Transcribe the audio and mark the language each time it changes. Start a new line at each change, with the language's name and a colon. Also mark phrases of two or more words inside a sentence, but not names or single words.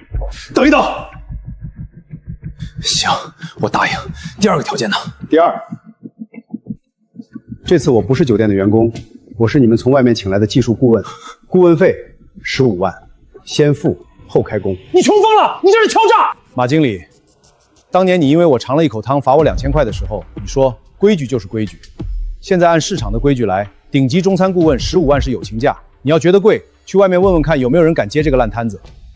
Chinese: 等一等。行，我答应。第二个条件呢？第二，这次我不是酒店的员工，我是你们从外面请来的技术顾问，顾問費15萬，先付後開工。你窮瘋了！你這是敲詐！馬經理，當年你因為我嘗了一口湯罰我2000塊的時候，你說規矩就是規矩。現在按市場的規矩來，頂級中餐顧問15萬是友情價。你要覺得貴，去外面問問看有沒有人敢接這個爛攤子。